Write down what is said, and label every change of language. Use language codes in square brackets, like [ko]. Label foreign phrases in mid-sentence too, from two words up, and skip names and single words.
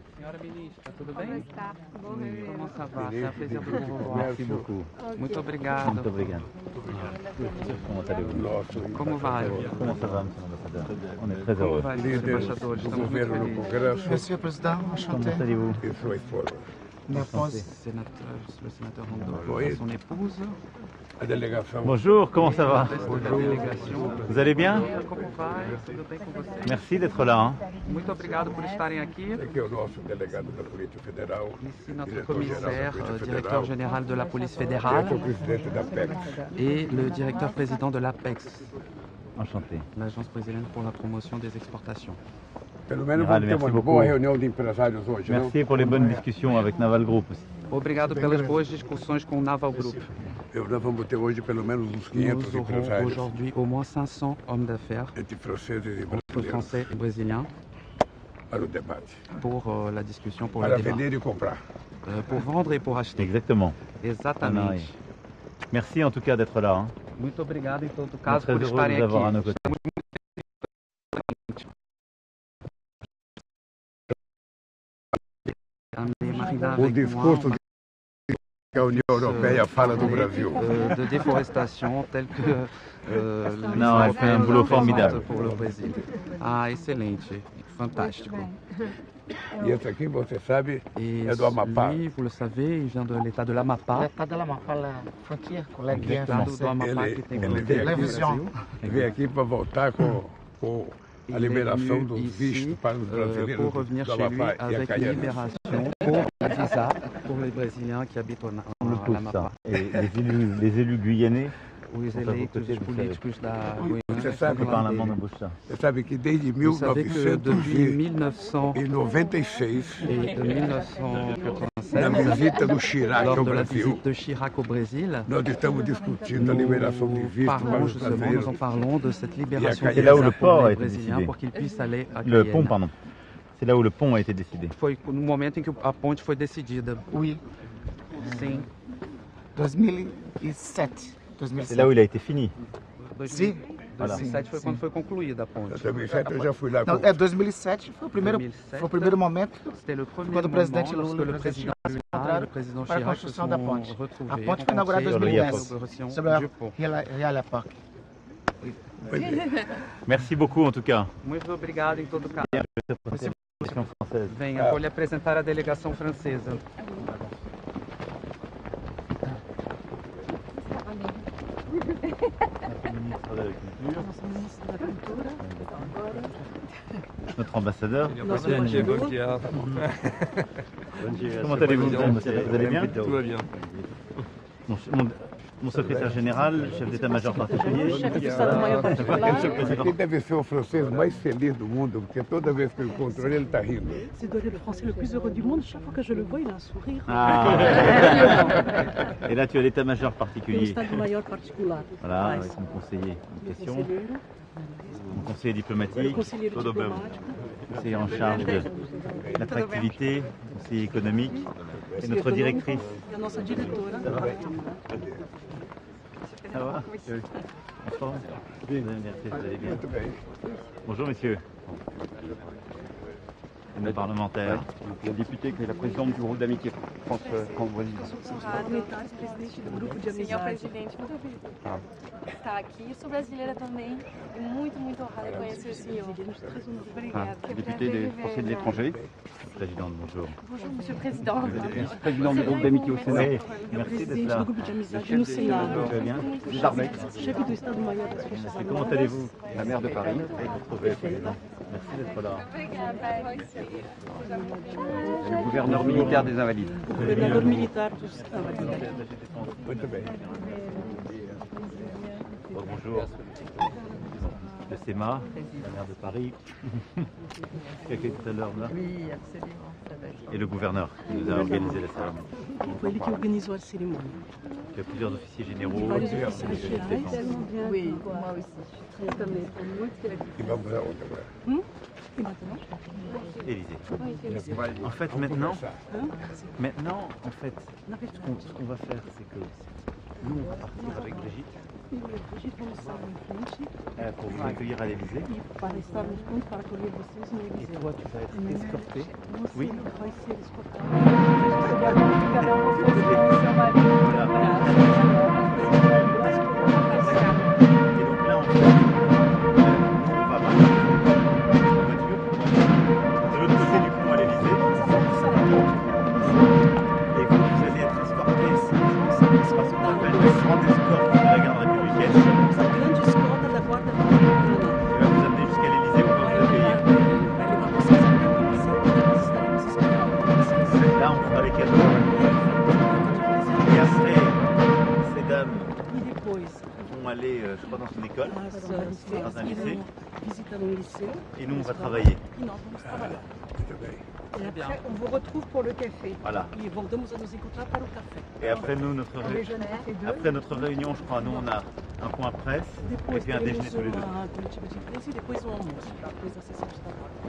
[pt] Senhora ministra, tudo bem? Como está? Bom [fr] Oui, [pt] rever. [fr] comment ça va? C'est un plaisir de vous revoir. Merci beaucoup. [pt] Muito obrigado. Muito obrigado. [fr] Comment allez-vous? [pt] Como vai? [fr] Comment ça va, monsieur l'ambassadeur? On est très [pt] Como [fr] heureux. [pt] vai, senhor embaixador? Estamos muito felizes. [fr] Monsieur le Président, enchanté. Comment allez-vous? Ma épouse, Le sénateur Rondon, son épouse, Bonjour, comment ça va? [pt] da delegação. [fr] Vous allez bien? [pt] Como vai? Tudo bem com você? [fr] Merci d'être là. Hein. [pt] Muito obrigado por estarem aqui. Aqui é o nosso delegado da Polícia Federal, [fr] Ici, notre [pt] diretor-geral da [fr] commissaire, [pt] Polícia [fr] directeur [pt] Federal, [fr] général de la police [pt] que é o [fr] fédérale [pt] presidente da PEC. [fr] et le directeur président de l'APEX, Enchanté. l'agence brésilienne pour la promotion des exportations. [pt] Pelo menos General, vamos ter [fr] merci [pt] uma [fr] beaucoup. [pt] boa reunião de empresários hoje, não? [fr] Merci pour les bonnes discussions avec Naval Group aussi. [pt] Obrigado pelas boas discussões com o Naval Group. Nós vamos ter hoje pelo menos uns 500 [fr] Nous aurons [pt] empresários [fr] aujourd'hui au moins 500 hommes d'affaires, [pt] entre franceses e [fr] entre [pt] brasileiros [fr] français et brésiliens, [pt] para o debate. [fr] pour la discussion, pour le [pt] Para [fr] débat. [pt] vender e comprar. [fr] Pour vendre et pour acheter. Exactement. [pt] Exatamente. [fr] Merci en tout cas d'être là. Hein. [pt] Muito obrigado em todo [fr] On est [pt] caso [fr] très [pt] por [fr] heureux de [pt] estarem [fr] vous avoir à nos [pt] aqui. [fr] côtés. [pt] O discurso que a União Europeia fala do Brasil. [fr] De déforestation tel que Non, elle fait un boulot formidable. pour le Brésil. [pt] Ah, excelente, fantástico. E esse aqui, você sabe, [fr] Et [pt] é do Amapá. [fr] lui, vous le savez, il vient de l'état de l'Amapá. l'état de l'Amapá, la frontière com la guerre [pt] Estado do [fr] française. [pt] Amapá Ele- que tem ele fronteira veio com o aqui, Brasil. Vem aqui para voltar com a liberação dos vistos para os brasileiros [fr] pour revenir [pt] do [fr] chez lui [pt] Amapá e [fr] avec une [pt] Acaianas. [fr] libération pour un visa pour les Brésiliens qui habitent On le à tous l'Amapá. ça. Et les élus guyanais [pt] Os Vão para eleitos, votar, os políticos da Você Guiana sabe que estão [fr] parlent [pt] lá [fr] allemand [pt] dele. [fr] de bouche ça. [pt] Você sabe que desde [fr] Vous savez que depuis 1996, 1996 et de [pt] na 1987, visita do Chirac [fr] lors [pt] ao [fr] de la [pt] Brasil, [fr] visite de Chirac au Brésil, [pt] nós estamos discutindo a liberação de [fr] nous [pt] vistos para [fr] parlons [pt] os [fr] justement, nous en [pt] brasileiros. [fr] parlons de cette libération Et des là où visas le pour port a les été Brésiliens décidé. pour qu'ils puissent aller à Le Cayenne. pont, pardon. C'est là où le pont a été décidé. [pt] Foi no momento em que a ponte foi decidida. [fr] Oui, [pt] Sim. 2007. [fr] C'est là où il a été fini. [pt] Sim. 2007 foi quando foi concluída a ponte. Em 2007 eu já fui lá Não, com... é 2007, foi o primeiro, 2007. foi o primeiro momento [fr] C'était le premier [pt] quando o presidente [fr] moment Lula lorsque [pt] e [fr] le [pt] o presidente [fr] président [pt] Chirac se [fr] Lula et le [pt] encontraram [fr] président [pt] para a [fr] Chirac se [pt] construção [fr] sont [pt] da ponte. [fr] retrouvés, [pt] A ponte foi inaugurada em [fr] rencontrés 2010, sur l'inauguration [pt] sobre a [fr] du pont. Real Époque. Merci beaucoup en tout cas. [pt] Muito obrigado em todo caso. [fr] Délégation française. [pt] Venha, vou lhe apresentar a delegação francesa. [fr] Notre ambassadeur. Diego Guiar. Comment allez-vous, monsieur l'ambassadeur? Vous allez bien? Tout va bien. Mon secrétaire général, chef d'état-major particulier. [pt] Aqui deve ser o francês mais feliz do mundo, porque toda vez que eu encontro ele, ele está rindo. [fr] C'est doit être le français le plus heureux du monde. Chaque fois que je le vois, il a un sourire. Ah. Et là, tu as l'état-major [pt] Um [fr] particulier. [pt] Estado-Maior particular. [fr] Voilà, [pt] Vai, [fr] avec mon conseiller en question, [pt] conselheiro, [fr] mon conseiller diplomatique, [pt] conselheiro diplomático, [fr] conseiller en charge de l'attractivité, conseiller économique, et notre directrice. [pt] e a nossa diretora. [fr] Ça va? En forme? Merci, vous allez bien. [pt] Muito bem. [fr] Bonjour messieurs. Nos parlementaires. La députée qui est la présidente du groupe d'amitié France-Brésil. [pt] Parlamentares, presidente do grupo de Senhor amizade. presidente, muito obrigada por estar aqui. Sou brasileira também e muito honrada de conhecer o senhor. Obrigada. Que [fr] Député [pt] prazer [fr] des [pt] de [fr] Français de [pt] ver. [fr] l'étranger, Présidente, bonjour. Bonjour, monsieur le président. président du groupe d'amitié au Sénat. Oui, merci d'être [pt] Presidente [fr] là. [pt] do grupo de amizade no Senado. [fr] Tu vas bien? Des Arbex, [pt] Chefe do Estado-Maior das Forças [fr] Et comment [pt] Armadas. [fr] allez-vous? la maire de Paris. Retrouvé, président. Merci d'être là. [pt] Obrigada. [fr] Le gouverneur militaire des Invalides. [pt] O governador militar dos Invalides. Muito bem. [fr] Bonjour. Le SEMA, la maire de Paris, qui a été tout à l'heure là. Oui, absolument. Ça va être... Et le gouverneur qui nous a organisé la cérémonie. [pt] Foi ele que organizou a cerimônia. [fr] Il y a plusieurs officiers généraux. [pt] Vários [fr] de [pt] oficiais [fr] défense. [pt] gerais. [fr] Oui, moi aussi. Je suis très [pt] Também, estou muito feliz. E vamos aonde agora? [fr] Élysée. En fait, maintenant, en fait, ce qu'on va faire, c'est que nous, on va partir avec Brigitte [pt] E a gente vamos estar em frente [fr] pour vous accueillir à l'Élysée. [pt] e para estarmos juntos para acolher vocês no [fr] Et [pt] Eliseu. [fr] toi, tu vas être escorté. [pt] Você [fr] Oui. [pt] vai ser escoltado. Cada um com seu marido. [fr] Et donc là, on fait, on va marcher en voiture de l'autre côté du pont à l'Élysée. Et vous allez être escortés par ce qu'on appelle la grande escorte de la garde républicaine. [pt] A grande escolta da Guarda Republicana [fr] Qui va vous amener jusqu'à l'Élysée où on va vous accueillir. [pt] vai levar vocês até o Eliseu, onde nós estaremos esperando vocês. [fr] Là, on fera les cadeaux. Et après, ces dames [pt] E depois, [fr] vont aller, je crois, dans une école. [pt] as [fr] Dans un lycée. [pt] visitando o Liceu. [fr] Et nous, on va travailler. [pt] E nós vamos trabalhar. [fr] Et après, on vous retrouve pour le café. Voilà. [pt] E voltamos a nos encontrar para o café. [fr] Et après, nous, après notre réunion, je crois, nous, on a un point presse et [pt] Depois [fr] puis un déjeuner [pt] teremos [fr] tous les deux. [pt] uma coletiva de imprensa e depois um almoço, depois da sessão de trabalho.